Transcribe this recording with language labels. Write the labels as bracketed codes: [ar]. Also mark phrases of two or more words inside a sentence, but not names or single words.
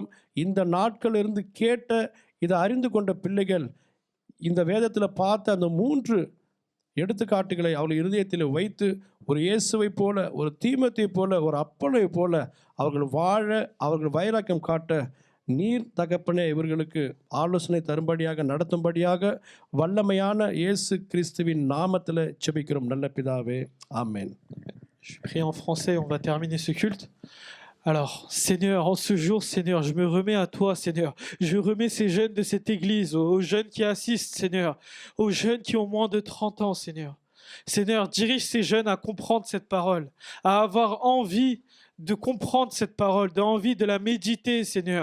[ta] இந்த நாட்கள் இருந்து கேட்ட, இதை அறிந்து கொண்ட பிள்ளைகள் இந்த வேதத்தில் பார்த்த அந்த 3 எடுத்துக்காட்டுகளை அவர்கள் இருதயத்தில் வைத்து ஒரு இயேசுவை போல, ஒரு தீமோத்தேயை போல, ஒரு அப்போலோவை போல அவர்கள் வாழ, அவர்கள் வைராக்கியம் காட்ட நீர் தகப்பனே இவர்களுக்கு ஆலோசனை தரும்படியாக, நடத்தும்படியாக வல்லமையான இயேசு கிறிஸ்துவின் நாமத்தில் ஜெபிக்கிறோம் நல்ல பிதாவே, ஆமென். [fr] Je prie en français, on va terminer ce culte. Alors, Seigneur, en ce jour, Seigneur, je me remets à toi, Seigneur. Je remets ces jeunes de cette église, aux jeunes qui assistent, Seigneur, aux jeunes qui ont moins de 30 ans, Seigneur. Seigneur, dirige ces jeunes à comprendre cette parole, à avoir envie de comprendre cette parole, d'envie de la méditer, Seigneur.